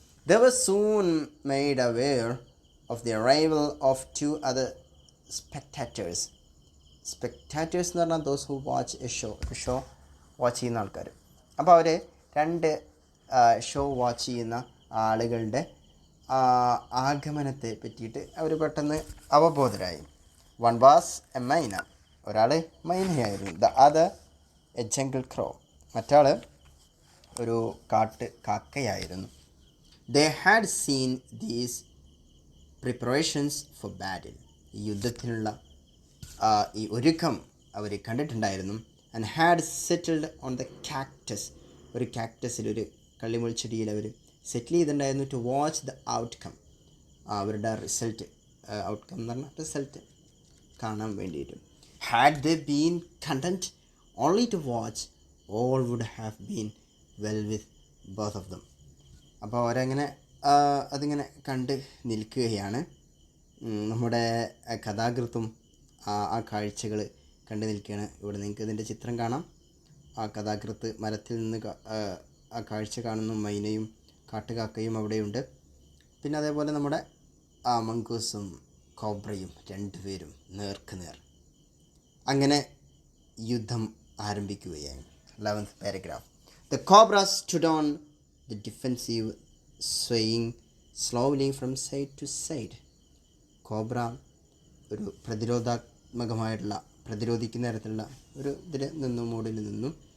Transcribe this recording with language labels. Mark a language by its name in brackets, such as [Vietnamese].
[English] They were soon made aware of the arrival of 2 other spectators. Spectators [Malayalam] എന്ന് പറഞ്ഞാൽ [English] those who watch a show [Malayalam] watch ചെയ്യുന്ന ആൾക്കാർ. അപ്പോൾ അവർ 2 show watch ചെയ്യുന്ന ആളുകളുടെ ആഗമനത്തെ പറ്റിയിട്ട് അവർ പെട്ടെന്ന് അവബോധരായി. [English] One was a myna, [Malayalam] ഒരാൾ മൈനയായിരുന്നു. [English] The other a jungle crow, [Malayalam] മറ്റാൾ ഒരു കാക്കയായിരുന്നു. [English] They had seen these preparations for battle, [Malayalam] ഈ യുദ്ധത്തിനുള്ള ഈ ഒരുക്കം അവർ കണ്ടിട്ടുണ്ടായിരുന്നു. [English] And had settled on the cactus, [Malayalam] ഒരു കാക്ടസിൽ, ഒരു കള്ളിമുൾ ചെടിയിൽ അവർ സെറ്റിൽ ചെയ്തിട്ടുണ്ടായിരുന്നു. [English] to watch the outcome, [Malayalam] അവരുടെ റിസൾട്ട്, ഔട്ട്കം എന്ന് പറഞ്ഞാൽ റിസൾട്ട് കാണാൻ വേണ്ടിയിട്ട്. [English] Had they been content only to watch, all would have been well with both of them. [Malayalam] അപ്പോൾ അവരങ്ങനെ അതിങ്ങനെ കണ്ട് നിൽക്കുകയാണ്. നമ്മുടെ കഥാകൃത്തും ആ കാഴ്ചകൾ കണ്ടു നിൽക്കുകയാണ്. ഇവിടെ നിങ്ങൾക്ക് ഇതിൻ്റെ ചിത്രം കാണാം. ആ കഥാകൃത്ത് മരത്തിൽ നിന്ന് ആ കാഴ്ച കാണുന്നു. മൈനയും കാട്ടുകാക്കയും അവിടെയുണ്ട്. പിന്നെ അതേപോലെ നമ്മുടെ മംഗൂസും കോബ്രയും രണ്ടുപേരും നേർക്കുനേർ. അങ്ങനെ യുദ്ധം ആരംഭിക്കുകയായി. [English] 11th paragraph. The cobra stood on the defensive, swaying slowly from side to side. [Malayalam] Cobra ഒരു പ്രതിരോധിക്കുന്ന തരത്തിലുള്ള ഒരു ഇതിൽ നിന്നും മോഡിൽ നിന്നും.